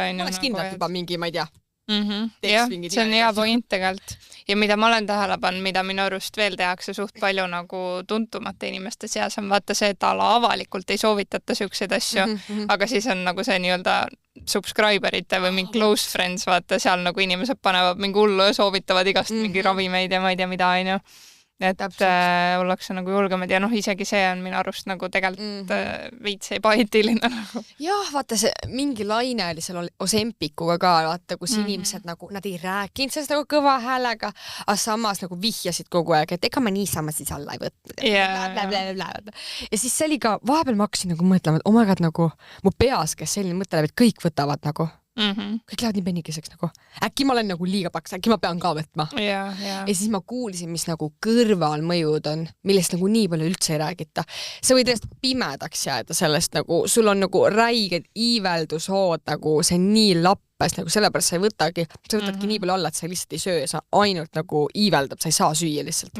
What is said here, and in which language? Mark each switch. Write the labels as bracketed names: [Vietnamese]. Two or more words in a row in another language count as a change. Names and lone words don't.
[Estonian] Ma oleks kindlalt juba mingi, ma ei tea. Jah, see on hea point tegelikult. Ja mida ma olen tähele pannud, mida minu arust veel tehakse suht palju nagu tuntumate inimeste seas on vaata see, et avalikult ei soovitata siukseid asju, aga siis on nagu see nii-öelda subscriberite või mingi [English] close friends, [Estonian] vaata seal nagu inimesed panevad mingi hullu ja soovitavad igast mingi ravimeid ja ma ei tea mida, on ju. Et ollakse nagu julgemad ja isegi see on minu arust nagu tegelikult veits ebaeetiline nagu. Jah, vaata see mingi laine oli seal Osempikuga ka, vaata, kus inimesed nagu, nad ei rääkinud sellest nagu kõva häälega, aga samas nagu vihjasid kogu aeg, et ega ma niisama siis alla ei võtnud. Ja siis see oli ka, vahepeal ma hakkasin nagu mõtlema, et [English] oh my god, [Estonian] nagu mu peas, kes selline mõte läheb, et kõik võtavad nagu. Kõik lähevad nii pennikeseks nagu. Äkki ma olen nagu liiga paks, äkki ma pean ka võtma. Ja siis ma kuulsin, mis nagu kõrvalmõjud on, millest nagu nii palju üldse ei räägita. Sa võid ennast pimedaks jääda sellest nagu, sul on nagu räiged iiveldushood, nagu see nii lappes, nagu sellepärast sa ei võtagi, sa võtadki nii palju alla, et sa lihtsalt ei söö, sa ainult nagu iiveldab, sa ei saa süüa lihtsalt.